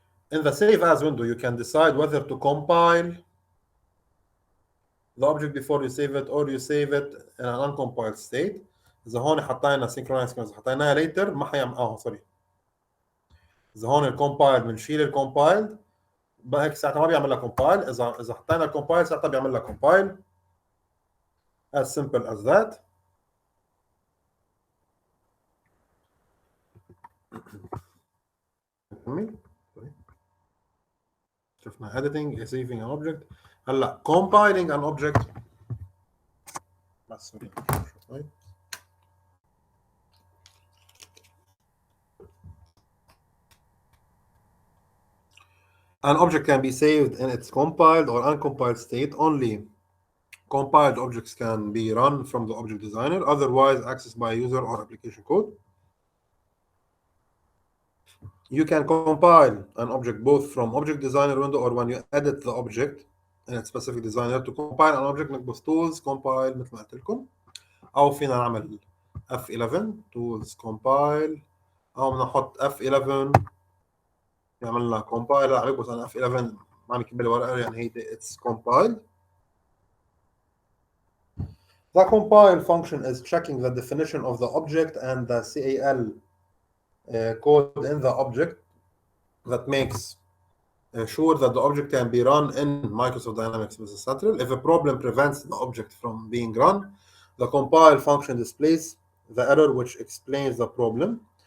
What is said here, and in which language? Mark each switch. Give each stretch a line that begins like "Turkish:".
English: In the save as window you can decide whether to compile the object before you save it or you save it in an uncompiled state.
Arabic: اذا هون حطينا synchronized اذا حطيناها later ما حيعمل سوري. اذا هون الكومبايل بنشيل الكومبايلد هيك ساعتها ما بيعمل لها كومبايل. اذا حطينا الكومبايل ساعتها بيعمل لها كومبايل.
English: as simple as that.
Arabic: شفنا
English: editing saving an object.
Arabic: هلا
English: compiling an object
Arabic: بس
English: an object can be saved in its compiled or uncompiled state. Only compiled objects can be run from the object designer, otherwise accessed by user or application code. You can compile an object both from object designer window or when you edit the object in its specific designer. To compile an object
Arabic: نكبس tools compile مثل ما قلت لكم، او فينا نعمل F11 tools compile، او بنحط F11 يعمل لنا compile. هلا بكبس انا F11 ما عم يكمل ورقه يعني هي
English: it's compiled. The compile function is checking the definition of the object and the CAL code in the object that makes sure that the object can be run in Microsoft Dynamics Business Central. If a problem prevents the object from being run, the compile function displays the error which explains the problem.